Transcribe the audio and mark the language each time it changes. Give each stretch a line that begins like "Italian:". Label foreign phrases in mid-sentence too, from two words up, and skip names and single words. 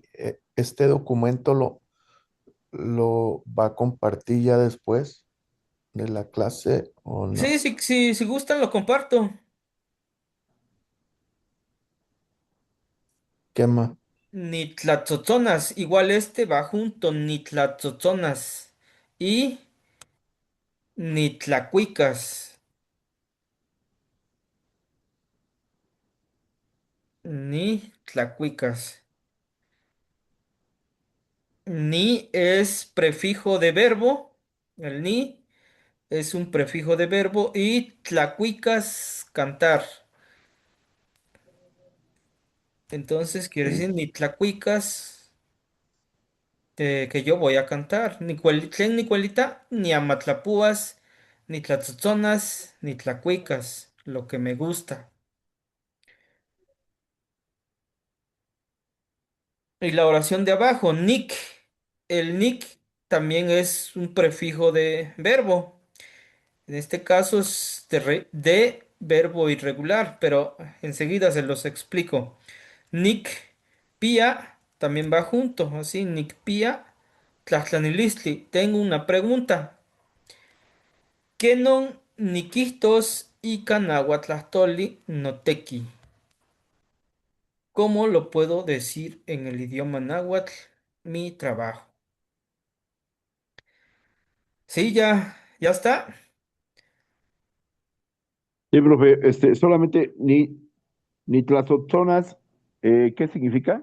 Spanish: ¿Este documento lo va a compartir ya después de la clase o Sí, no? sí, sí, si gustan lo comparto. ¿Qué más?
Nahuatl languages: Ni tlatzotonas,
Spanish: igual este va junto,
Nahuatl languages: ni tlatzotonas. Y ni tlacuicas, ni tlacuicas.
Spanish: Ni es prefijo de verbo, el ni es un prefijo de verbo y tlacuicas, cantar. Entonces quiere Ok. decir ni tlacuicas que yo voy a cantar.
Nahuatl languages: Ni tlen ni cuelita, ni amatlapúas, ni tlatzotzonas, ni tlacuicas,
Spanish: lo que me gusta. Y la oración de abajo, nick. El nick también es un prefijo de verbo. En este caso es de verbo irregular, pero enseguida se los explico.
Nahuatl languages: Nick Pía
Spanish: también va junto, así,
Nahuatl languages: Nick Pía, Tlaxtlanilistli.
Spanish: Tengo una pregunta.
Nahuatl languages: ¿Kenon niquistos y canahuatlastoli noteki?
Spanish: ¿Cómo lo puedo decir en el idioma náhuatl? Mi trabajo. Sí, ya está. Sí, profe, solamente
Nahuatl languages: ni tlazozonas,
Spanish: ¿qué significa?